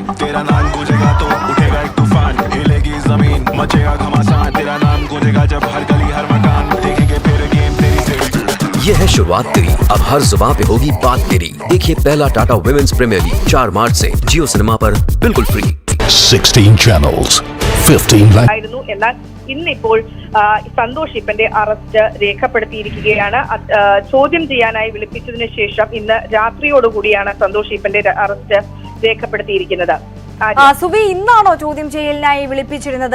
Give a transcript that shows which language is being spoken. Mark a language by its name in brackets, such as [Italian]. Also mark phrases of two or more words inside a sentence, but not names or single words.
[Hindi] तेरा नाम गूंजेगा तो उठेगा एक तूफान, हिलेगी जमीन मचेगा घमासान, तेरा नाम गूंजेगा जब हर गली हर मकान देखेंगे फिर गेम तेरी से। ये है शुरुआत तेरी, अब हर जुबान पे होगी बात तेरी। देखिए पहला टाटा वुमेन्स प्रीमियर लीग 4 मार्च से जियो सिनेमा पर बिल्कुल फ्री। [English] 16 channels, 15 [Malayalam] ആയിരുന്നു. എന്നാൽ ഇന്നിപ്പോൾ സന്തോഷ് ഈപ്പന്റെ അറസ്റ്റ് രേഖപ്പെടുത്തിയിരിക്കുകയാണ്. ചോദ്യം ചെയ്യാനായി വിളിപ്പിച്ചതിന് ശേഷം ഇന്ന് രാത്രിയോടുകൂടിയാണ് സന്തോഷ് ഈപ്പന്റെ അറസ്റ്റ് രേഖപ്പെടുത്തിയിരിക്കുന്നത്. സുബി, ഇന്നാണോ ചോദ്യം ചെയ്യലിനായി വിളിപ്പിച്ചിരുന്നത്?